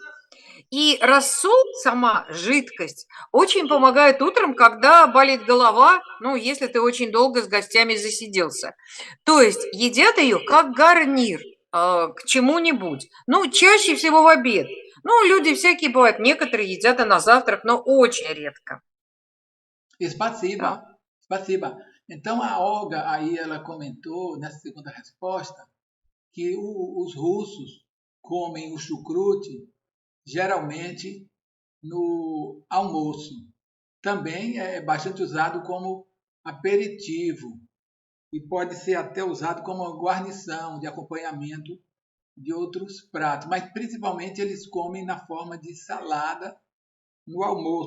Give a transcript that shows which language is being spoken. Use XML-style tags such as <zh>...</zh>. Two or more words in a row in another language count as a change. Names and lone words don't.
<ru>И рассол, сама жидкость, очень помогает утром, когда болит голова, ну, если ты очень долго с гостями засиделся. То есть едят ее как гарнир к чему-нибудь. Ну, чаще всего в обед. Ну, люди всякие бывают, некоторые едят и на завтрак, но очень редко. Да. Спасибо, спасибо.</ru> <pt>Então a Olga aí ela comentou nessa segunda resposta que os russos comem o chucrute geralmente no almoço. Também é bastante usado como aperitivo e pode ser até usado como guarnição de acompanhamento de outros pratos, mas principalmente eles comem na forma de salada no almoço.</pt>